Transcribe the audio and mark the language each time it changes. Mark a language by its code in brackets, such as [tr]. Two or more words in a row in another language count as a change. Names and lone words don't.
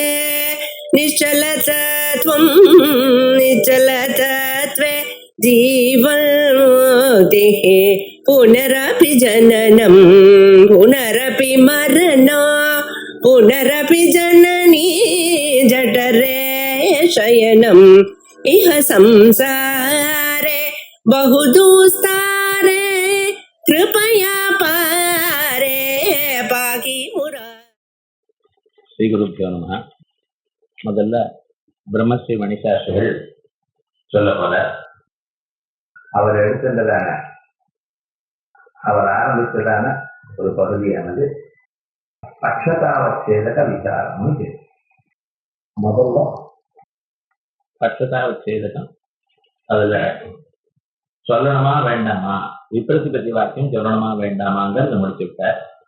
[sa] निश्चलतत्वं निश्चलतत्वे जीवन्मुक्तिः पुनरपि जननं पुनरपि मरणं पुनरपि जननी जठरे शयनम् इह संसारे बहुदुस्तारे कृपया पारे पाहि मुरा. श्री गुरुभ्यो नमः. [ta] முதல்ல பிரம்மஸ்ரீ மணிசாஸ்திரிகள் சொல்ல போல அவர் எடுத்துள்ளதான அவர் ஆரம்பித்ததான ஒரு பகுதியானது பட்சதாவச்சேதக விசாரம். முதல்ல பட்சதாவச்சேதகம் அதுல சொல்லணுமா வேண்டாமா, விப்ரதிபத்தி வாக்கியம் சொல்லணுமா வேண்டாமாங்கிறத முடிச்சுட்டார்.